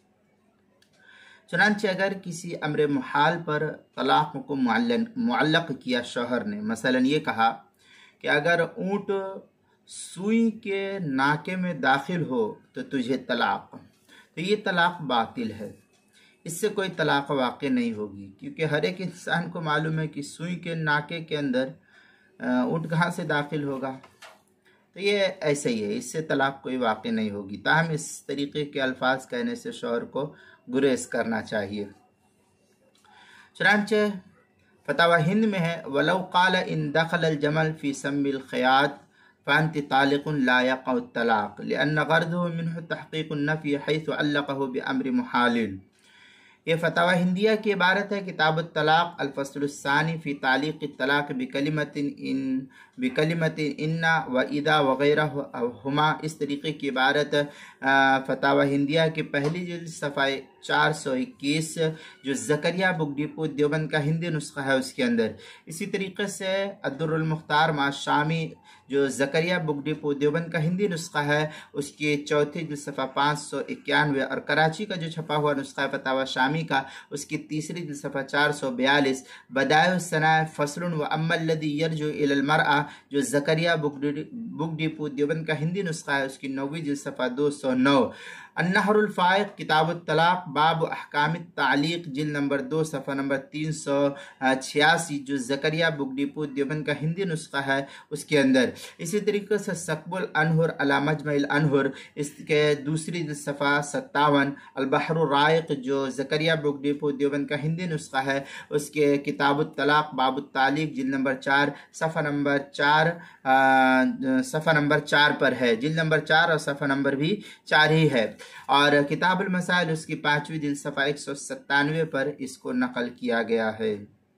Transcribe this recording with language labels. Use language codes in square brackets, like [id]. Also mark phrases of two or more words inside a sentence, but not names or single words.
[ur] چنانچہ اگر کسی امر محال پر طلاق کو معلق کیا شوہر نے، مثلاً یہ کہا کہ اگر اونٹ سوئی کے ناکے میں داخل ہو تو تجھے طلاق، تو یہ طلاق باطل ہے، اس سے کوئی طلاق واقع نہیں ہوگی، کیونکہ ہر ایک انسان کو معلوم ہے کہ سوئی کے ناکے کے اندر اونٹ کہاں سے داخل ہوگا. تو یہ ایسے ہی ہے، اس سے طلاق کوئی واقع نہیں ہوگی. تاہم اس طریقے کے الفاظ کہنے سے شوہر کو گریز کرنا چاہیے. چنانچہ فتاویٰ ہند میں ہے, [ar] ولو قال إن دخل الجمل في سم الخياط فأنت طالق لا يقع الطلاق لأن غرضه منه تحقيق النفي حيث علقه بأمر محال. [ur] یہ فتاویٰ ہندیہ کی عبارت ہے، کتاب طلاق [ar] الفصل الثاني في تعليق الطلاق بكلمة إن وإذا وغيرهما. [ur] اس طریقے کی عبارت فتاویٰ ہندیہ کی پہلی جلد صفحہ 421 جو زکریا بک ڈپو دیوبند کا ہندی نسخہ ہے اس کے اندر. اسی طریقے سے الدر المختار مع الشامی جو زکریا بک ڈپو دیوبند کا ہندی نسخہ ہے اس کی چوتھی جلد صفحہ 591، اور کراچی کا جو چھپا ہوا نسخہ ہے فتاویٰ شامی کا اس کی تیسری جلد صفحہ 442 بدائع الصنائع [ar] فصل وأما الذي يرجع إلى المرأة [ur] جو زکریا بک ڈپو دیوبند کا ہندی نسخہ ہے اس کی 9ویں جلد صفحہ 209. النہر الفائق کتاب طلاق باب احکام تعلیق جلد نمبر 2 صفحہ نمبر 386 جو زکریا بک ڈپو دیوبند کا ہندی نسخہ ہے اس کے اندر. اسی طریقے سے سکب الانہر علی مجمع الانہر اس کے دوسری جلد صفحہ 57، البحر الرائق جو زکریا بک ڈپو دیوبند کا ہندی نسخہ ہے اس کے کتاب طلاق باب تعلیق جلد نمبر 4 صفحہ نمبر 4 پر ہے. جلد نمبر 4 اور صفحہ نمبر بھی 4 ہی ہے۔ اور کتاب المسائل اس کی 5ویں جلد صفحہ 197 پر اس کو نقل کیا گیا ہے.